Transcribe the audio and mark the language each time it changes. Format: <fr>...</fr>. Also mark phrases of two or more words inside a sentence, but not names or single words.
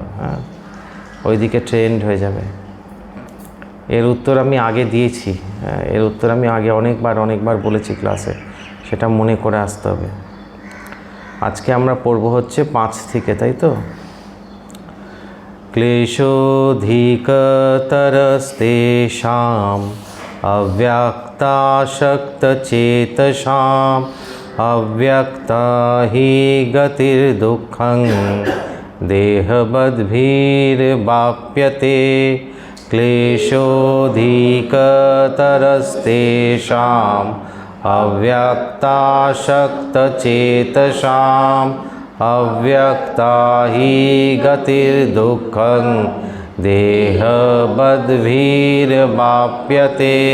<bn>হ্যাঁ, ওই দিকে ট্রেন্ড হয়ে যাবে। এর উত্তর আমি আগে দিয়েছি। হ্যাঁ, এর উত্তর আমি আগে অনেকবার বলেছি ক্লাসে, সেটা মনে করে আসতে হবে। আজকে আমরা পড়ব হচ্ছে 5 থেকে, তাই তো?</bn> <sa>ক্লেশোধিকতরস্তেষাম अव्यक्ताशक्तचेतसाम् अव्यक्ता हि गतिर्दुःखं देहबद्भिर्वाप्यते क्लेशोऽधिकतरस्तेषाम् अव्यक्ताशक्तचेतसाम् अव्यक्ता हि गतिर्दुःखं देहबद्भिर्वाप्यते।</sa>